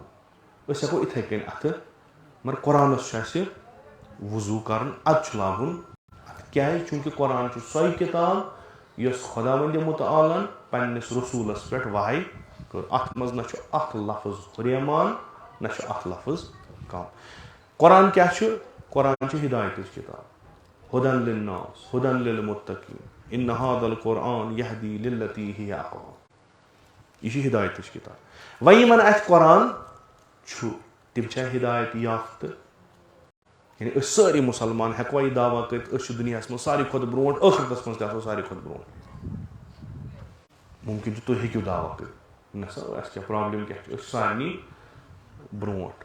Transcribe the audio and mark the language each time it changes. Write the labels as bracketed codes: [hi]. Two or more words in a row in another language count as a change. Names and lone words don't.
[ks] أسۍ ہٮ۪کو یِتھٕے کٔنۍ اَتھٕ, مگر قۄرانَس چھُ اَسہِ وضوٗ کَرُن, اَدٕ چھُ لاگُن اَتھٕ. کیازِ چوٗنٛکہِ قۄران چھُ سۄے کِتاب یۄس خۄداوندِ مُتعالن پننِس رسوٗلس پٮ۪ٹھ وحی کٔر. اَتھ منٛز نہ چھُ اکھ لفظ ہُریمان نہ چھُ اکھ لفظ کم. قۄران کیاہ چھُ؟ قۄران چھِ ہِدایتٕچ کِتاب. [ar] ہُدن لِلناس ہُدن لِلمُتقیٖن اِنَّ ہَٰذَا الْقُرْآنَ یَہْدِی لِلَّتِی ہِیَ اقوم. [ks] یہِ چھِ ہِدایتٕچ کِتاب. وۄنۍ یِمن اَتھِ قۄران چھُ تِم چھا ہِدایت یافتہٕ؟ یعنی أسۍ سٲری مُسلمان ہٮ۪کوا یہِ دعوا کٔرِتھ أسۍ چھِ دُنیاہس منٛز ساروی کھۄتہٕ برونٛٹھ, ٲخرتس منٛز تہِ آسو ساروی کھۄتہٕ برونٛٹھ؟ مُمکِن چھُ تُہۍ ہیٚکِو دعوا کٔرِتھ نہ سا اَسہِ کیٛاہ پرابلِم کیٛاہ چھِ, أسۍ چھِ سارنٕے برونٛٹھ.